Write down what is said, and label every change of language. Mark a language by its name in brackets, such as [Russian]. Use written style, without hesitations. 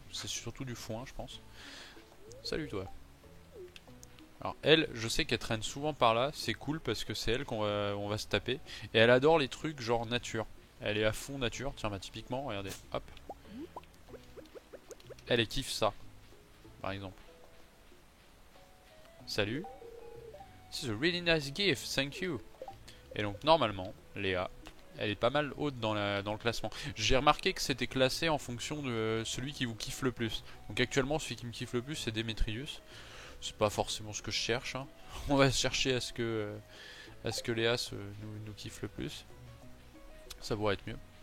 [French] C'est surtout du foin, je pense. Salut toi. Alors elle, je sais qu'elle traîne souvent par là, c'est cool parce que c'est elle on va se taper. Et elle adore les trucs genre nature. Elle est à fond nature, tiens bah typiquement, regardez, hop. Elle kiffe ça, par exemple. Salut. [English] This is a really nice gift, thank you. [French] Et donc normalement, Léa, elle est pas mal haute dans le classement. J'ai remarqué que c'était classé en fonction de celui qui vous kiffe le plus. Donc actuellement, celui qui me kiffe le plus, c'est Demetrius. C'est pas forcément ce que je cherche. Hein. On va chercher à ce que Léa nous kiffe le plus. Ça pourrait être mieux.